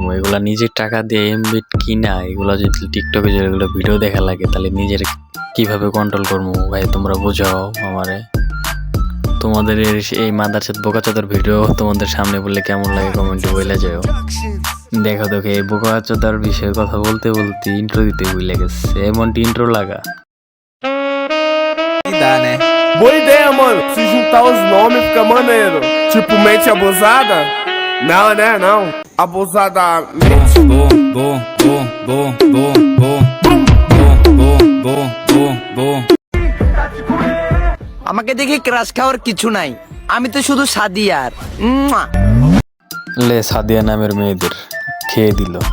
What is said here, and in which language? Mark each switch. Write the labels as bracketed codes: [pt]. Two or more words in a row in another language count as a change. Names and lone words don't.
[bn] এগুলা নিজের টাকা দিয়ে এমবিট কিনা, এগুলা যদি টিকটকে যেগুলো ভিডিও দেখা লাগে, তাহলে নিজের কিভাবে কন্ট্রোল করবো? ভাই তোমরা বোঝাও আমারে। তোমাদের এই মাদারচোদ বোকাচোদার ভিডিও তোমাদের সামনে বললে কেমন লাগে কমেন্টে বলে যাও। দেখো দেখো এই বোকাচোদার বিষয়ে কথা বলতে বলতে ইন্ট্রো দিতে ভুলে গেছে, এমনটি ইন্ট্রো লাগা। [pt] Boa ideia, mano. Se juntar os nomes fica maneiro. Tipo, mente abusada? Não, né? Não. Abusada. [bn] আমাকে দেখে ক্রাশ খাওয়ার কিছু নাই, আমি তো শুধু সাদিয়ার। লে সাদিয়া নামের মেয়েদের খেয়ে দিল।